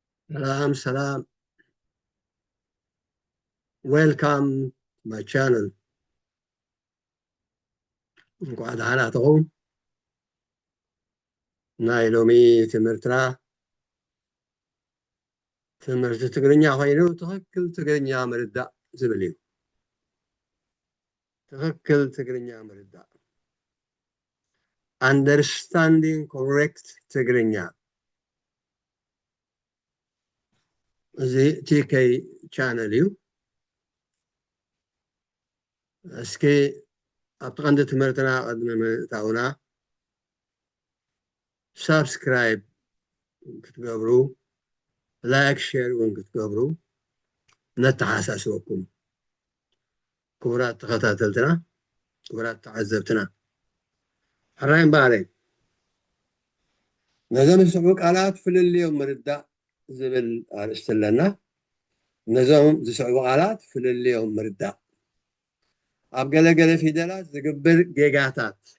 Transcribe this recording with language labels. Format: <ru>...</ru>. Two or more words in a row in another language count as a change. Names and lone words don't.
<ar>Salam, salam.</ar> <en>Welcome to my channel.</en> <am>እንኳን ደህና</am> <ti>ተቆም ናይ ሎሚ ትምህርትና ትምህርቲ ትግርኛ ኮይኑ ትኽክል ትግርኛ ምርዳእ ዝብል እዩ። ትኽክል ትግርኛ ምርዳእ</ti> <en>understanding correct</en> <ti>ትግርኛ እዚ TK ቻነል እዩ። እስኪ ኣብቲ ቀንዲ ትምህርትና ቅድሚ ምእታውና ሳብስክራይብ ክትገብሩ</ti> <en>like share</en> <ti>እውን ክትገብሩ ነተሓሳስበኩም ክቡራት ተኸታተልትና ክቡራት ተዓዘብትና ሕራይ እምበኣለይ ነዞም ዝስዕቡ ቃላት ፍልልዮም ምርዳእ ዝብል ኣርእስቲ ኣለና። ነዞም ዝስዕቡ ቃላት ፍልልዮም ምርዳእ ኣብ ገለገለ ፊደላት ዝግብር ጌጋታት</ti>